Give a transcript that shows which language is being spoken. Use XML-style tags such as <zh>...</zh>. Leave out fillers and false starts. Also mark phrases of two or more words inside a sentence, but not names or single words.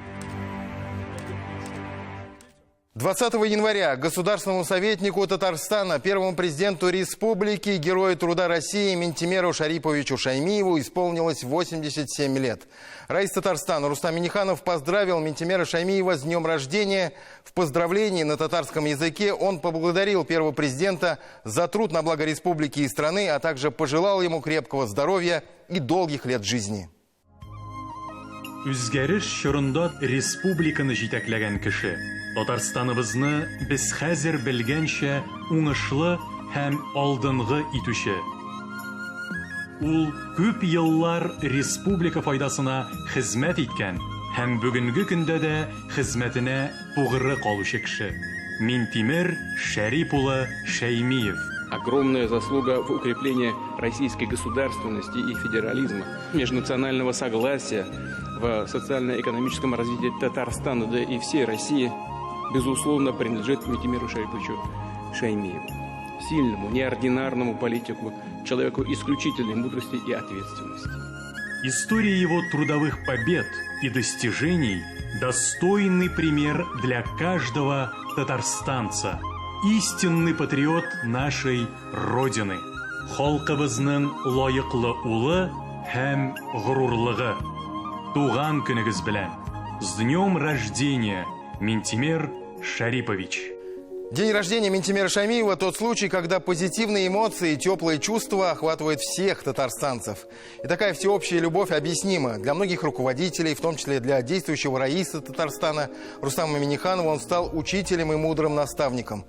<ru>20 января государственному советнику Татарстана, первому президенту республики, герою труда России Минтимеру Шариповичу Шаймиеву исполнилось 87 лет. Раис Татарстана Рустам Минниханов поздравил Минтимера Шаймиева с днем рождения. В поздравлении на татарском языке он поблагодарил первого президента за труд на благо республики и страны, а также пожелал ему крепкого здоровья и долгих лет жизни.</ru> <tt>Үзгәреш чорында республиканы җитәкләгән кеше. Татарстаныбызны без хәзер белгәнчә уңышлы һәм алдынгы итүче. Ул күп еллар республика файдасына хезмәт иткән һәм бүгенге көндә дә хезмәтенә тугры калучы кеше. Минтимер Шарип улы Шаймиев.</tt> <ru>Огромная заслуга в укреплении российской государственности и федерализма, межнационального согласия в социально-экономическом развитии Татарстана, да и всей России, безусловно, принадлежит Минтимеру Шариповичу Шаймиеву. Сильному, неординарному политику, человеку исключительной мудрости и ответственности. История его трудовых побед и достижений – достойный пример для каждого татарстанца. Истинный патриот нашей Родины.</ru> <tt>Халкыбызның лайыклы улы һәм горурлыгы. Туган көнегез белән.</tt> <ru>С днем рождения, Минтимер Шарипович. День рождения Минтимера Шаймиева – тот случай, когда позитивные эмоции и теплые чувства охватывают всех татарстанцев. И такая всеобщая любовь объяснима. Для многих руководителей, в том числе для действующего раиса Татарстана Рустама Минниханова, он стал учителем и мудрым наставником.</ru>